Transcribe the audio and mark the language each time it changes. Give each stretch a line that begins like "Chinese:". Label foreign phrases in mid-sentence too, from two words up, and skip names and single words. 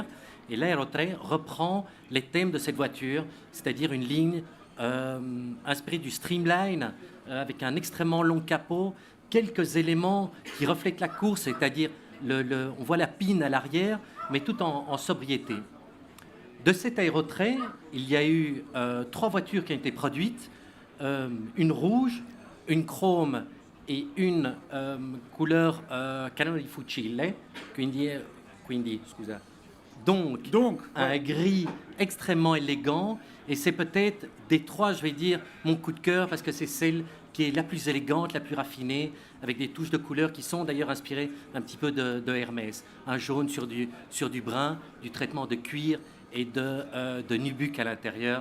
French: Et l'Aero 3 reprend les thèmes de cette voiture, c'est-à-dire une ligne inspirée du streamline avec un extrêmement long capot, quelques éléments qui reflètent la course, c'est-à-dire on voit la pine à l'arrière, mais tout en sobriété. De cet Aero 3, il y a eu 3 voitures qui ont été produites, une rouge, une chrome et une couleur
Italian: Canone di Fucile, quindi scusa.
French: Donc, un gris extrêmement élégant, et c'est peut-être des 3, je vais dire, mon coup de cœur, parce que c'est celle qui est la plus élégante, la plus raffinée, avec des touches de couleurs qui sont d'ailleurs inspirées un petit peu de Hermès. Un jaune sur du brun, du traitement de cuir et de nubuck à l'intérieur.